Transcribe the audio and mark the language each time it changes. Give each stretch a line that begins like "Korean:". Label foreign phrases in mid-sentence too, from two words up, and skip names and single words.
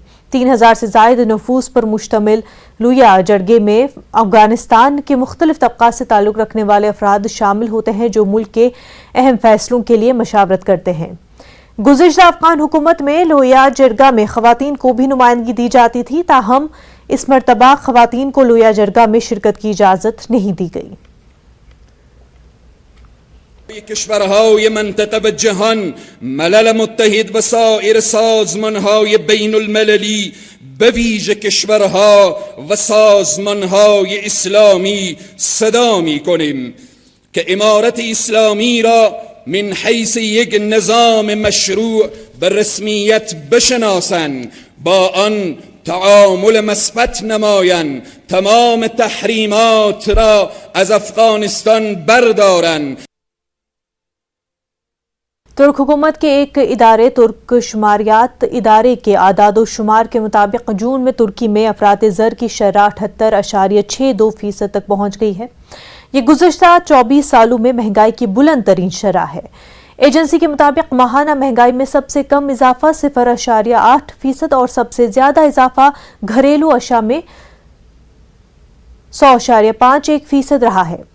Urdu: 3000 سے زائد نفوس پر مشتمل لویا جرگے میں افغانستان کے مختلف طبقات سے تعلق رکھنے والے افراد شامل ہوتے ہیں جو ملک کے اہم فیصلوں کے لیے مشاورت کرتے ہیں۔ گزشتہ افغان حکومت میں لویا جرگہ میں خواتین کو بھی نمائندگی دی جاتی تھی، تاہم اس مرتبہ خواتین کو لویا جرگہ میں شرکت کی اجازت نہیں دی گئی۔
Persian: کشورهای منطقه و جهان، ملل متحد و سایر سازمانهای بین المللی به ویژه کشورها و سازمانهای اسلامی صدا می‌کنیم که امارت اسلامی را من حیث یک نظام مشروع به رسمیت بشناسند، با آن تعامل مثبت نمایند، تمام تحریمات را از افغانستان بردارند۔
Urdu: ترک حکومت کے ایک ادارے ترک شماریات ادارے کے اعداد و شمار کے مطابق جون میں ترکی میں افراط زر کی شرح 78.62% تک پہنچ گئی ہے۔ یہ گزشتہ 24 سالوں میں مہنگائی کی بلند ترین شرح ہے۔ ایجنسی کے مطابق ماہانہ مہنگائی میں سب سے کم اضافہ 0.8% اور سب سے زیادہ اضافہ گھریلو اشیاء میں 100.51% رہا ہے۔